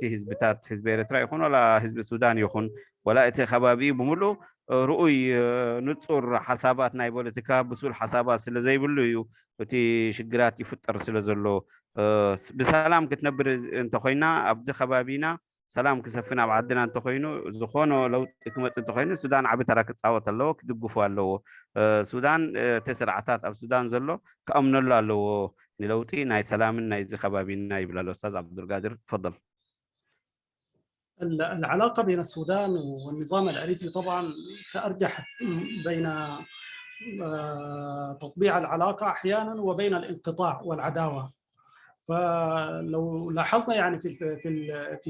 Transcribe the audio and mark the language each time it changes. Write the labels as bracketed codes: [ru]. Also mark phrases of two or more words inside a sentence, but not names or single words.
[ti] ህዝብታት ህዝቢ ኤርትራ ይኹን ወላ ህዝቢ ሱዳን ይኹን ወላ እቲ ከባቢ ብምሉእ ርኡይ ንጹር ሓሳባት ናይ ፖለቲካ ብሱል ሓሳባት ስለ ዘይብሉ እዩ እቲ ሽግራት ይፍጠር ስለ ዘሎ ብሰላም ክትነብር እንተኮይና ኣብቲ ከባቢና ሰላም ክሰፍን ኣብ ዓድና እንተኮይኑ ዝኾነ ለውጢ ክመጽእ እንተኮይኑ ሱዳን ዓቢ ተራ ክጻወት ኣለዎ ክድግፉ ኣለዎ ሱዳን ተስርዓታት ኣብ ሱዳን ዘሎ ከእምነሉ ኣለዎ ንለውጢ ናይ ሰላምን ናይ እዚ ከባቢና ይብላ [ar] الأستاذ عبد القادر تفضل العلاقة بين السودان والنظام الأريتري طبعا تأرجح بين تطبيع العلاقة أحيانا وبين الانقطاع والعداوة فلو لاحظنا يعني في